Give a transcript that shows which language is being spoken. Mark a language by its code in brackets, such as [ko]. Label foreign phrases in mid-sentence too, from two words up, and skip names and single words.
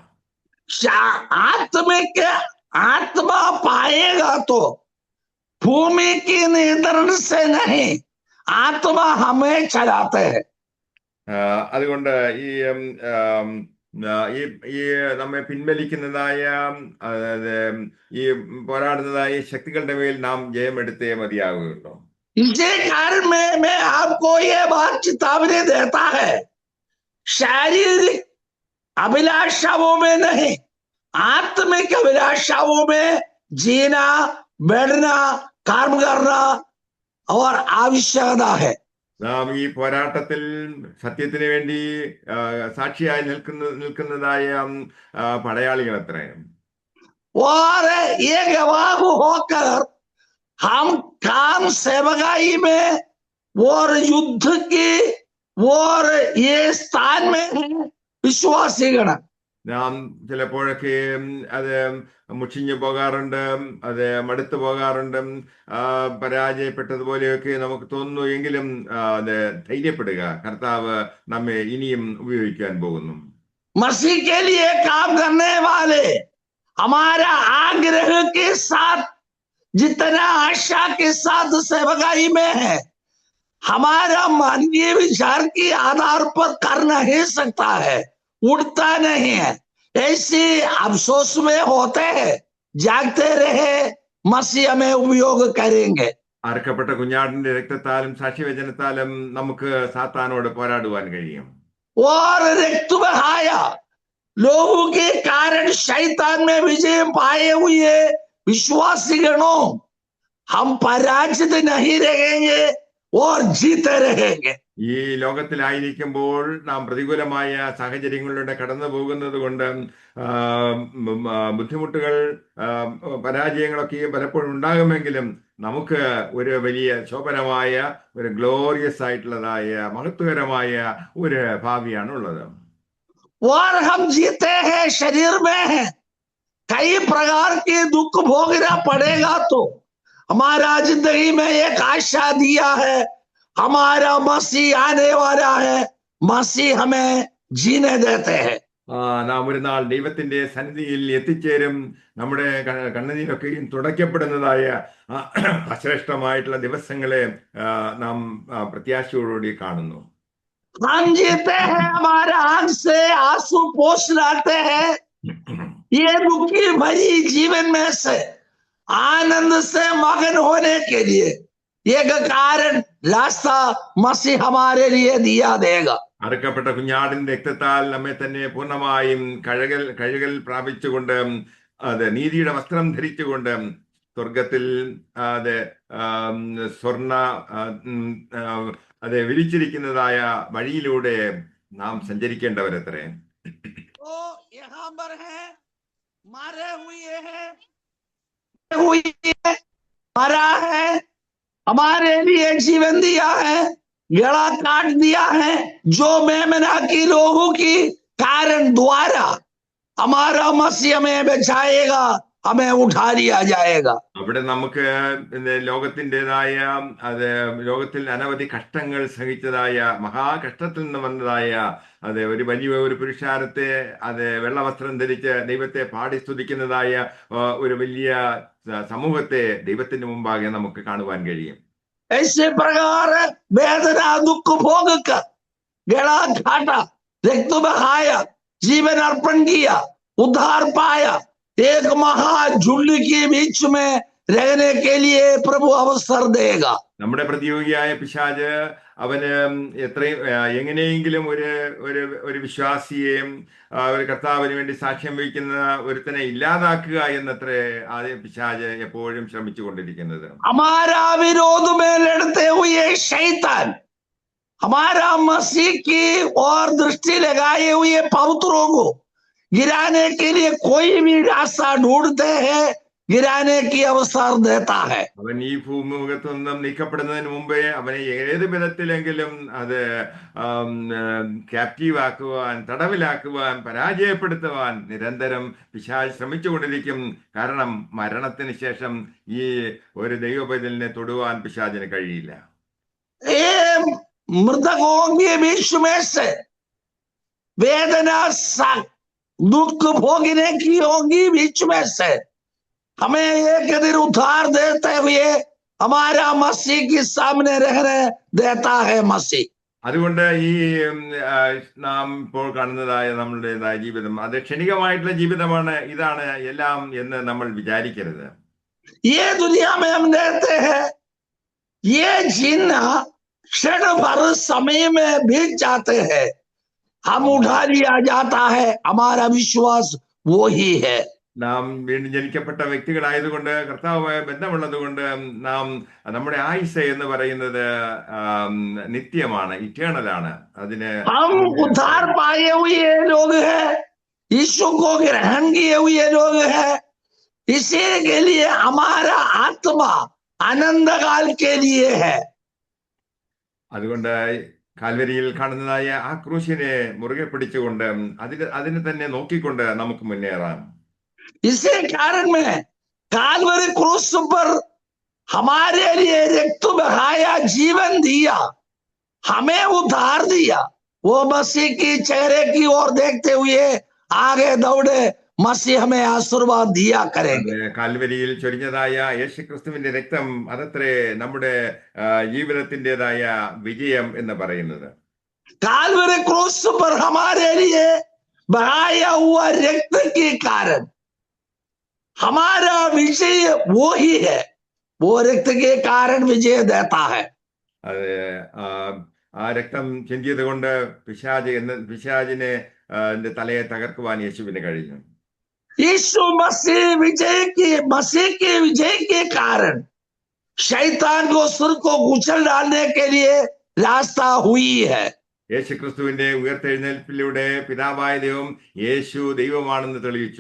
[hi] आत्मिक आत्मा पाएगा तो भूमि की नियंत्रण से नहीं, आत्मा हमें चलाते हैं. [ml] അതുകൊണ്ട് ഈ നമ്മെ പിൻവലിക്കുന്നതായ ഈ പോരാടുന്നതായ ശക്തികളുടെ മേൽ നാം ജയമെടുത്തേ മതിയാകുകയുള്ളൂ. [hi] इसी कारण में आपको ये बात चेतावनी देता है, शारीरिक अभिलाषाओं में नहीं, आत्मिक अभिलाषाओं में जीना, बैठना, काम करना और आवश्यकता है। [ml] നാം ഈ പോരാട്ടത്തിൽ സത്യത്തിന് വേണ്ടി സാക്ഷിയായി നിൽക്കുന്നതായ പടയാളികൾ അത്രേ. [hi] और ये गवाह होकर हम काम सेवकाई में और युद्ध की और ये स्थान में विश्वासीगण [ml] നാം ചിലപ്പോഴൊക്കെ അത് മുഷിഞ്ഞു പോകാറുണ്ട്, അത് മടുത്തു പോകാറുണ്ട്, പരാജയപ്പെട്ടതുപോലെയൊക്കെ നമുക്ക് തോന്നുന്നു. എങ്കിലും അത് ധൈര്യപ്പെടുക, കർത്താവ് നമ്മെ ഇനിയും ഉപയോഗിക്കാൻ പോകുന്നു. [hi] मसीह के लिए काम करने वाले हमारा आग्रह के साथ जितना आशा के साथ सेवकाई में है, हमारा मानवीय विचार के आधार पर कर नहीं सकता है, उठता नहीं है। ऐसे अफसोस में होते हैं, जागते रहे, मसीह हमें उपयोग करेंगे. [ml] അർക്കപ്പെട്ട കുഞ്ഞാടിന്റെ രക്തത്താലും സാക്ഷ്യവചനത്താലും നമുക്ക് സാത്താനോട് പോരാടുവാൻ കഴിയും. [hi] और रिक्त बहाया लोगों के कारण शैतान में विजय पाए हुए विश्वासी गणों, हम पराजित नहीं रहेंगे और जीते रहेंगे. [ml] ഈ ലോകത്തിലായിരിക്കുമ്പോൾ നാം പ്രതികൂലമായ സാഹചര്യങ്ങളിലൂടെ കടന്നു പോകുന്നത് കൊണ്ട് ബുദ്ധിമുട്ടുകൾ, പരാജയങ്ങളൊക്കെ പലപ്പോഴും ഉണ്ടാകുമെങ്കിലും നമുക്ക് ഒരു വലിയ ശോഭനമായ, ഒരു ഗ്ലോറിയസ് ആയിട്ടുള്ളതായ, മഹത്വകരമായ ഒരു ഭാവിയാണ് ഉള്ളത്. [hi] और हम जीते हैं, शरीर में है, कई प्रकार के दुख भोगना पड़ेगा, तो हमारा जिंदगी में एक आशा दिया है, हमारा मसीह आने वाला है, मसीह हमें जीने देते हैं. [ml] നാം ഒരു നാൾ ദൈവത്തിന്റെ സന്നിധിയിൽ എത്തിച്ചേരും. നമ്മുടെ കണ്ണുനീരൊക്കെയും തുടയ്ക്കപ്പെടുന്നതായ അശ്രേഷ്ഠമായിട്ടുള്ള ദിവസങ്ങളെ നാം പ്രത്യാശയോടുകൂടി കാണുന്നു. [hi] हम जीते हैं, हमारा आंख से आंसू पोंछ लाते हैं, ये दुखी भरी जीवन में से आनंद से मगन होने के लिए एक कारण रास्ता मसीह हमारे लिए दिया देगा. [ml] അറുക്കപ്പെട്ട കുഞ്ഞാടിന്റെ രക്തത്താൽ നമ്മെ തന്നെ പൂർണ്ണമായും കഴുകൽ പ്രാപിച്ചുകൊണ്ട്, അത് നീതിയുടെ വസ്ത്രം ധരിച്ചുകൊണ്ട് സ്വർഗത്തിൽ അത് സ്വർണ്ണ അത് വിരിച്ചിരിക്കുന്നതായ വഴിയിലൂടെ നാം സഞ്ചരിക്കേണ്ടവരത്രേ. [hi] मरा है, हमारे लिए जीवन दिया है, गला काट दिया है, जो मेमना की लोगों की कारण द्वारा हमारा मसीह हमें बचाएगा, हमें उठा लिया जाएगा. [ml] അവിടെ നമുക്ക് ലോകത്തിൻ്റെതായ, അത് ലോകത്തിൽ അനവധി കഷ്ടങ്ങൾ സഹിച്ചതായ, മഹാകഷ്ടത്തിൽ നിന്ന് വന്നതായ അത് ഒരു വലിയ ഒരു പുരുഷാരത്തെ, അത് വെള്ളവസ്ത്രം ധരിച്ച് ദൈവത്തെ പാടി സ്തുതിക്കുന്നതായ ഒരു വലിയ സമൂഹത്തെ ദൈവത്തിന്റെ മുമ്പാകെ നമുക്ക് കാണുവാൻ കഴിയും. [hi] ऐसे प्रकार वेदना दुख भोग कर गला घाटा, रक्त बहाया, जीवन अर्पण किया, उद्धार पाया, एक महाझुंड के बीच में रहने के लिए प्रभु अवसर देगा. [ml] നമ്മുടെ പ്രതിയോഗിയായ പിശാച് അവന് എങ്ങനെയെങ്കിലും ഒരു വിശ്വാസിയെയും ഒരു കർത്താവിന് വേണ്ടി സാക്ഷ്യം വഹിക്കുന്ന ഒരുത്തനെ ഇല്ലാതാക്കുക എന്നത്രേ ആദ്യം പിശാച് എപ്പോഴും ശ്രമിച്ചുകൊണ്ടിരിക്കുന്നത്. [hi] हमारा विरोध में लड़ते हुए शैतान हमारा मसीह की और दृष्टि लगाए हुए पवित्रों को गिराने के लिए कोई भी रास्ता ढूंढते हैं, गिराने की अवसर देता है. [ml] അവൻ ഈ ഭൂമുഖത്തു നിന്നും നീക്കപ്പെടുന്നതിന് മുമ്പേ അവനെ ഏത് വിധത്തിലെങ്കിലും അത് ക്യാപ്റ്റീവ് ആക്കുവാൻ, തടവിലാക്കുവാൻ, പരാജയപ്പെടുത്തുവാൻ നിരന്തരം പിശാച് ശ്രമിച്ചുകൊണ്ടിരിക്കും. കാരണം മരണത്തിന് ശേഷം ഈ ഒരു ദൈവപൈതലിനെ തൊടുവാൻ പിശാചിന് കഴിയില്ല. [hi] मृतकों के बीच में से वेदना दुख भोगने की होगी, बीच में से हमें एक दिन उद्धार देते हुए हमारा मसीह के सामने रहने देता है मसीह. [ml] അതുകൊണ്ട് ഈ നാം ഇപ്പോൾ കാണുന്നതായ നമ്മളുടേതായ ജീവിതം അത് ക്ഷണികമായിട്ടുള്ള ജീവിതമാണ്, ഇതാണ് എല്ലാം എന്ന് നമ്മൾ വിചാരിക്കരുത്. [hi] ये दुनिया में हम रहते हैं, ये जीना क्षण भर समय में बीत जाते हैं, हम उठा लिया जाता है, हमारा विश्वास वो ही है। [ml] നാം വീണ്ടും ജനിക്കപ്പെട്ട വ്യക്തികളായതുകൊണ്ട്, കർത്താവുമായ ബന്ധമുള്ളത് കൊണ്ട് നാം നമ്മുടെ ആയുസ് എന്ന് പറയുന്നത് നിത്യമാണ്, ഇറ്റേണലാണ്. അതിന് [hi] हम उद्धार पाए हुए लोग हैं, यीशु को ग्रहण किए हुए लोग हैं, इसी के लिए हमारा आत्मा आनंद काल के लिए है। [ml] അതുകൊണ്ട് കാൽവരിയിൽ കാണുന്നതായ ആ ക്രൂശിനെ മുറുകെ പിടിച്ചുകൊണ്ട് അതിനെ തന്നെ നോക്കിക്കൊണ്ട് നമുക്ക് മുന്നേറാം. [hi] इसी कारण में काल्वरी क्रूस पर हमारे लिए रक्त बहाया, जीवन दिया, हमें उद्धार दिया। वो मसीह की चेहरे की ओर देखते हुए आगे दौड़े, मसीह हमें आशीर्वाद दिया करेंगे। [ml] കാൽവരിയിൽ ചൊരിഞ്ഞതായ യേശുക്രിസ്തുവിന്റെ രക്തം അതത്രേ നമ്മുടെ ജീവിതത്തിൻ്റെതായ വിജയം എന്ന് പറയുന്നത്. [hi] काल्वरी क्रूस पर हमारे लिए बहाया हुआ रक्त के कारण हमारा विजय वो ही है, वो रक्त के कारण विजय देता है। [ml] അത് ആ രക്തം ചിന്തിയത് കൊണ്ട് പിശാചിനെ തലയെ തകർക്കുവാൻ യേശുവിന് കഴിഞ്ഞു. [hi] यीशु मसीह के विजय के कारण शैतान को सुर को कुचल डालने के लिए रास्ता हुई है। [ml] യേശുക്രിസ്തുവിന്റെ ഉയർത്തെഴുന്നേൽപ്പിലൂടെ പിതാവായ ദൈവം യേശു ദൈവമാണെന്ന് തെളിയിച്ചു.